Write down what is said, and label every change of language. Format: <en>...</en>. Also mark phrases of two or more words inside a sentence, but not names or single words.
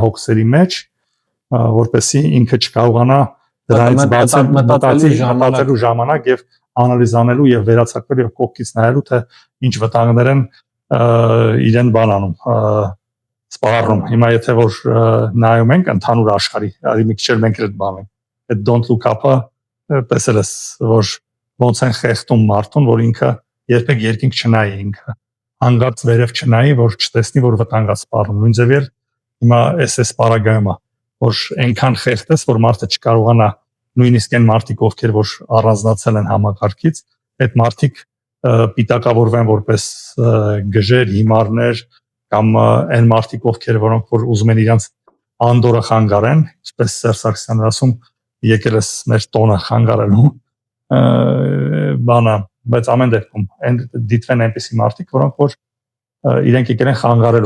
<hy>հոգսերի մեջ, որպեսզի ինքը չկարողանա դրանից բացել մտածելու ժամանակ եւ անալիզանելու եւ վերացարկելու եւ կողքից նայելու թե ինչ վտանգներ են իրեն բան անում սպառնում։ Հիմա եթե որ նայում ենք ընդհանուր աշխարհի, արի մի քիչ մենք այդ բանը, այդ don't look up-ը տեսել ես, որ ոնց են խեղդում մարդուն, որ ինքը երբեք երկինք չնայի ինքը, հանգած վերև չնայի, որ չտեսնի, որ վտանգ է սպառնում։ Նույն ձևի հիմա SS պարագայում է, որ այնքան խեղդես, որ մարդը չկարողանա, նույնիսկ այն մարդիկ, ովքեր որ առանձնացել են համակարգից, այդ մարդիկ պիտակավորվեն որպես գժեր, հիմարներ կամ այն մարդիկ, ովքեր որոնք որ ուզում են իրանց անդորը խանգարեն, ինչպես Սերժ Սարգսյանն ասում, եկել ես մեր տոնը խանգարելու բանը, բայց ամեն դեպքում դիտվեն այնպիսի մարդիկ, որոնք որ իրենք եկել են խանգարելու։</hy>